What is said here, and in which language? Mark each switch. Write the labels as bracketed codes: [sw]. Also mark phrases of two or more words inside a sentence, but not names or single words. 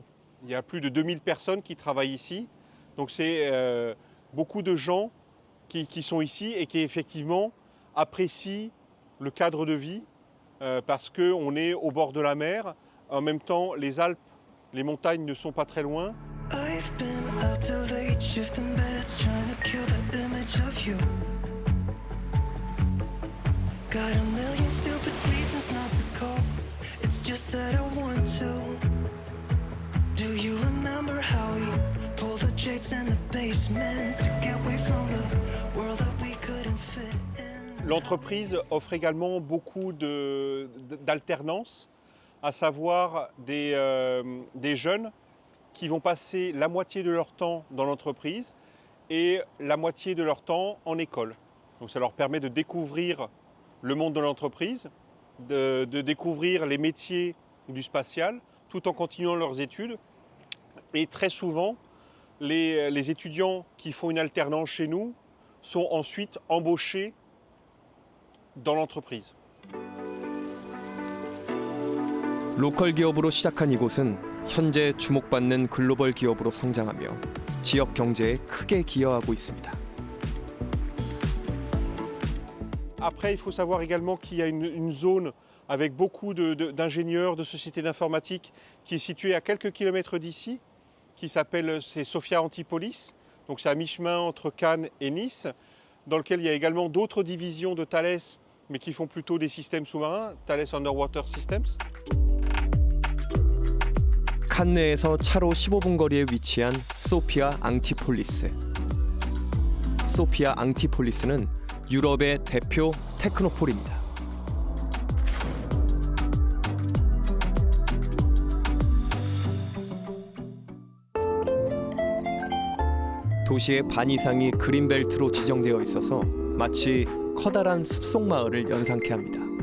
[fr] Il y a plus de 2000 personnes qui travaillent ici. Donc c'est beaucoup de gens qui sont ici et qui effectivement apprécient le cadre de vie parce qu'on est au bord de la mer. En même temps, les Alpes, les montagnes ne sont pas très loin. [en] I've been out till late, shifting beds, trying to kill the image of you. Got a million stupid reasons not to call. It's just that I want to. Do you remember how we pulled the drapes in the basement to get away from the world that we couldn't fit in? [fr] L'entreprise offre également beaucoup d'alternance, à savoir des jeunes qui vont passer la moitié de leur temps dans l'entreprise et la moitié de leur temps en école. Donc ça leur permet de découvrir le monde de l'entreprise, de découvrir les métiers du spatial, tout en continuant leurs études. Et très souvent, les étudiants qui font une alternance chez nous sont ensuite embauchés dans l'entreprise. [ko] 로컬 기업으로 시작한 이곳은 현재 주목받는 글로벌 기업으로 성장하며 지역 경제에 크게 기여하고 있습니다. [fr] Après, il faut savoir également qu'il y a une zone avec beaucoup d'ingénieurs, de sociétés d'informatique qui est située à quelques kilomètres d'ici, qui s'appelle Sophia Antipolis. Donc c'est à mi-chemin entre Cannes et Nice, dans lequel il y a également d'autres divisions de Thales, mais qui font plutôt des systèmes sous-marins, Thales Underwater Systems. [ko] 칸네에서 차로 15분 거리에 위치한 소피아 앙티폴리스. 소피아 앙티폴리스는 유럽의 대표 테크노폴입니다. 도시의 반 이상이 그린벨트로 지정되어 있어서 마치 커다란 숲속 마을을 연상케 합니다.